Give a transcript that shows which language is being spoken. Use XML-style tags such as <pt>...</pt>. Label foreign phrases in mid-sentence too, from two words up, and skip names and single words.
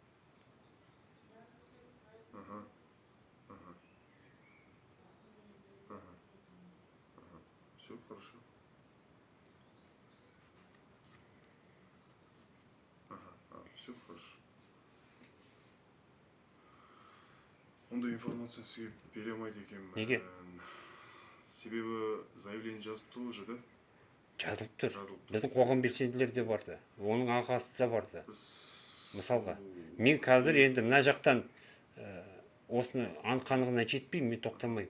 <ru>Ага. Ага. Ага. Ага. Все хорошо. Ага. Все хорошо.</ru> <kk>Ондай информация сізге бере алмайды екенмін. Неге? Себебі заявление жазыпты</kk> <ru>уже, да?</ru> <kk>Жазылып тұр. Біздің қоғам белсенділері де барды. Оның ағасы да барды. Мысалға, мен қазір енді мына жақтан осыны анық-қанығына жетпей, мен тоқтамаймын.</kk>